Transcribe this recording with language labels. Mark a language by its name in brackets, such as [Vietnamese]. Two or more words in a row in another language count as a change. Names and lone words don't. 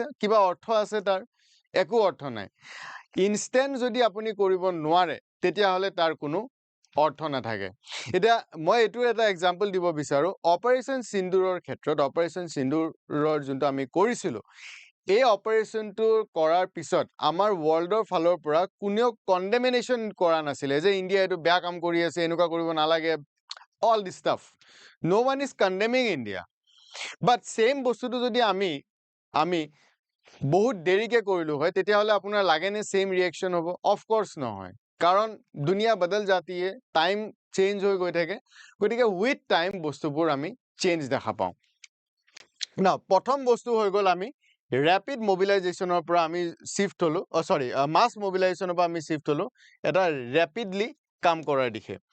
[Assamese] কিবা অৰ্থ আছে তাৰ একো অৰ্থ নাই ইনস্ট্যান্ট যদি আপুনি কৰিব নোৱাৰে তেতিয়া হলে তাৰ কোনো অৰ্থ নাথাকে এটা মই এটো এটা এক্সাম্পল দিব বিচাৰো অপাৰেশন সিন্দুৰৰ ক্ষেত্ৰত অপাৰেশন সিন্দুৰৰ যোনটো আমি কৰিছিলো এই অপাৰেশনটো কৰাৰ পিছত আমাৰ ওয়াৰ্ল্ডৰ ফালৰ পৰা কোনেও কন্ডেমিনেশন কৰা নাছিলে যে ইন্ডিয়া এটো বেয়া কাম কৰি আছে এনেকুৱা কৰিব নালাগে [English] all this stuff no one is condemning India but same [Assamese] বস্তুটো যদি আমি বহুত দেৰিকে কৰিলো হয় তেতিয়া হলে আপোনাৰ লাগে নে [English] same reaction [Assamese] হ'ব [English] of course [Assamese] নহয় কারণ [Hindi] दुनिया बदल जाती है [English] time change [Assamese] হৈ গৈ থাকে গতিকে [English] with time [Assamese] বস্তুবোৰ আমি চেঞ্জ দেখা পাও না প্ৰথম বস্তু হৈ গল আমি [English] rapid mobilizationৰ [Assamese] পৰা আমি শিফট হলো [English] mass mobilizationৰ [Assamese] পৰা আমি শিফট হলো এটা ৰেপিডলি কাম কৰাৰ দিশে